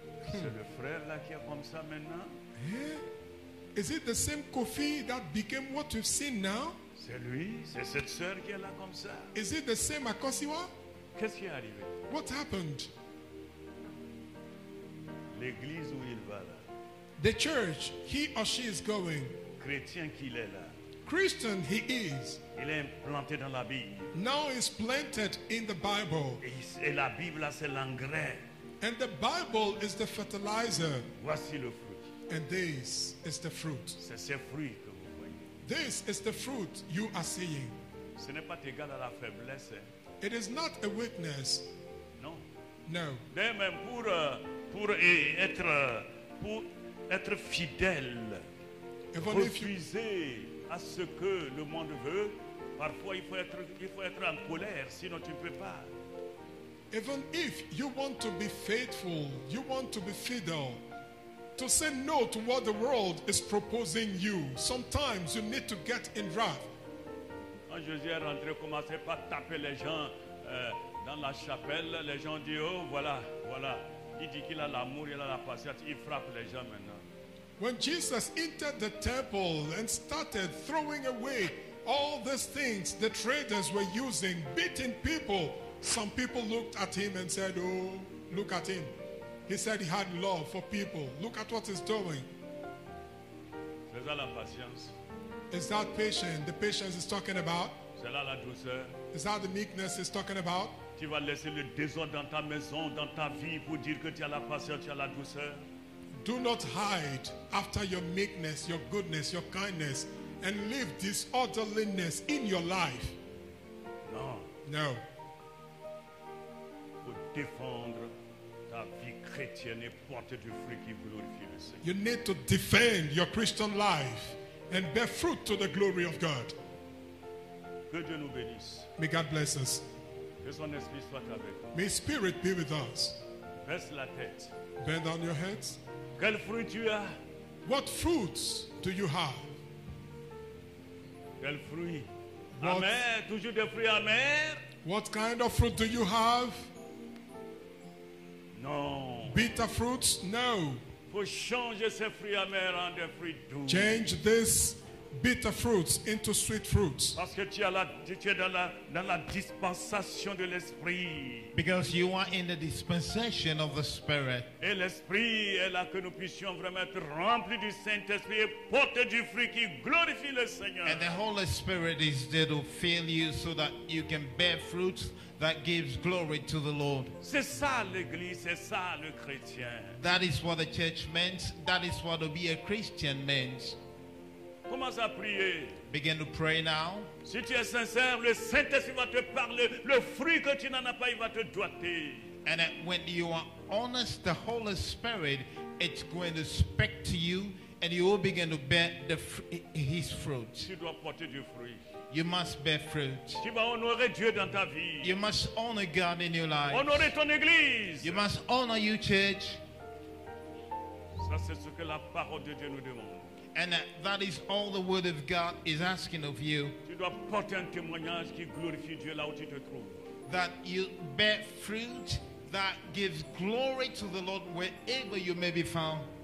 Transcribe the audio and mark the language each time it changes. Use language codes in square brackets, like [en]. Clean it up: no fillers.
[fr] c'est le frère là qui est comme ça maintenant. [en] Is it the same Kofi that became what we've seen now? [fr] C'est lui, c'est cette sœur qui est là comme ça. [en] Is it the same Akosiwa? [fr] Qu'est-ce qui est arrivé? [en] What happened? [fr] L'église où il va là, [en] The church he or she is going, [fr] chrétien qu'il est là, [en] Christian he is, [fr] il est implanté dans la Bible. [en] now is planted in the Bible. [fr] Et la Bible là, c'est l'engrais. [en] And the Bible is the fertilizer. [fr] Voici le fruit. [en] And this is the fruit. [fr] C'est ces fruits que vous voyez. [en] This is the fruit you are seeing. [fr] Ce n'est pas égal à la faiblesse. Hein. [en] It is not a weakness. [fr] Non. [en] No. [fr] Même pour être fidèle, [en] Even if you, [fr] refuser à ce que le monde veut, parfois il faut être en colère, sinon tu ne peux pas. [en] even if you want to be faithful, you want to be fidel, to say no to what the world is proposing you, sometimes you need to get in wrath. [fr] Quand Jésus est rentré, commençait pas à taper les gens dans la chapelle. Les gens disent, oh voilà, voilà. Il dit qu'il a l'amour, il a la patience, il frappe les gens maintenant. [en] When Jesus entered the temple and started throwing away all these things the traders were using, beating people, some people looked at him and said, oh, look at him. He said he had love for people. Look at what he's doing. [fr] C'est ça la patience. [en] Is that patience the patience is talking about? [fr] C'est là la douceur. [en] Is that the meekness he's talking about? [fr] Tu vas laisser le désordre dans ta maison, dans ta vie pour dire que tu as la patience, tu as la douceur. [en] Do not hide after your meekness, your goodness, your kindness, and live disorderliness in your life. [fr] Non, [en] No. [fr] il faut défendre ta vie chrétienne et porter du fruit qui glorifie le Seigneur. [en] You need to defend your Christian life and bear fruit to the glory of God. [fr] Que Dieu nous bénisse. [en] May God bless us. [fr] Que son esprit soit avec nous. [en] May His Spirit be with us. [fr] Baisse la tête. [en] Bend down your heads. [fr] Quel fruit tu as? [en] What fruits do you have? [fr] Quel fruit? [en] What- [fr] Amer, toujours des fruits amers? [en] What kind of fruit do you have? [fr] Non. [en] Bitter fruits? No. [fr] Il faut changer ces fruits amers en des fruits doux. [en] Change these bitter fruits into sweet fruits. [fr] Parce que tu es dans la dispensation de l'esprit. [en] Because you are in the dispensation of the Spirit. [fr] Et l'esprit est là que nous puissions vraiment être remplis du Saint-Esprit et porter du fruit qui glorifie le Seigneur. [en] And the Holy Spirit is there to fill you so that you can bear fruits that gives glory to the Lord. [fr] C'est ça l'église, c'est ça le chrétien. [en] That is what the church meant. That is what to be a Christian means. [fr] Commence à prier. [en] Begin to pray now. [fr] Si tu es sincère, le Saint-Esprit va te parler. Le fruit que tu n'en as pas, il va te doiter. [en] And that when you are honest, the Holy Spirit, it's going to speak to you and you will begin to bear His fruit. [fr] Tu dois porter du fruit. [en] You must bear fruit. [fr] Tu vas honorer Dieu dans ta vie. [en] You must honor God in your life. [fr] Honorer ton église. [en] You must honor your church. [fr] Ça, c'est ce que la parole de Dieu nous demande. [en] And that is all the word of God is asking of you. [fr] Tu dois porter un témoignage qui glorifie Dieu là où tu te trouves. [en] That you bear fruit that gives glory to the Lord wherever you may be found.